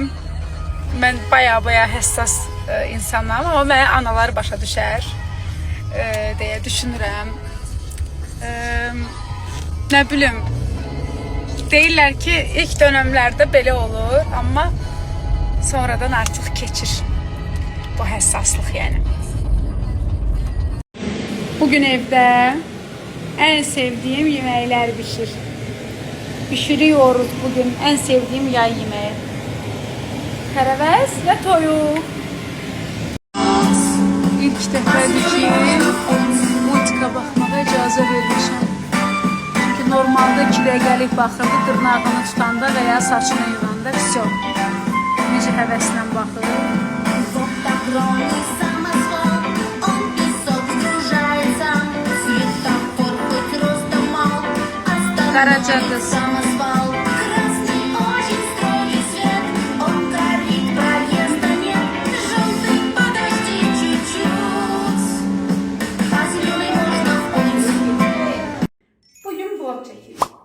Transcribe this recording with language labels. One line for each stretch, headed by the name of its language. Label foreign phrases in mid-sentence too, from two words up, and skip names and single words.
Azerbaijani: Mən baya həssas insanam, amma mənə analar başa düşər deyə düşünürəm. Nə bilim, deyirlər ki, ilk dönəmlərdə belə olur, amma sonradan artıq keçir bu həssaslıq yəni.
Turkish: Bugün evde en sevdiğim yemekler pişiriyoruz bugün en sevdiğim yay yemeği. Karaves ve toyuk.
Azerbaijani: İlk dəfədir ki, multika baxmağa icazə vermişəm. Çünki normalde 2 dəqiqəlik baxırdı, dırnağını tutanda veya saçını yığanda, vəsə. Necə həvəslə baxır.
Turkish: Karaca kız. Bugün vlog çekiyorum.